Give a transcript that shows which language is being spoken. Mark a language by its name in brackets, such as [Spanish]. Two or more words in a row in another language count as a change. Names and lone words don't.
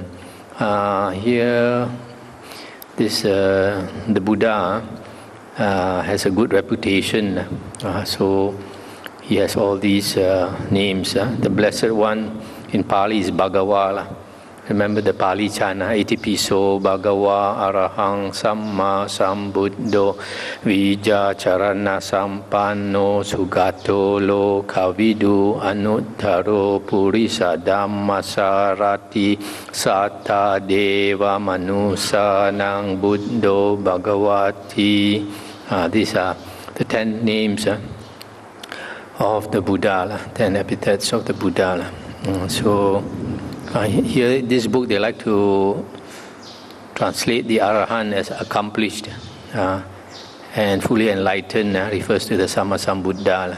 [English] Here, the Buddha has a good reputation, so he has all these names. The Blessed One in Pali is Bhagawa. Remember the Pali chant, [Pali] Itipiso Bhagawa Arahang Samma Sambuddho Vijja Charana Sampanno Sugato Lokavidu Anuttaro Purisa Dhammasarati Satta Deva Manusanang Buddho Bhagavati. [English] These are the 10 names of the Buddha, 10 epithets of the Buddha. Here in this book they like to translate the Arahant as accomplished and fully enlightened, refers to the Sammasambuddha.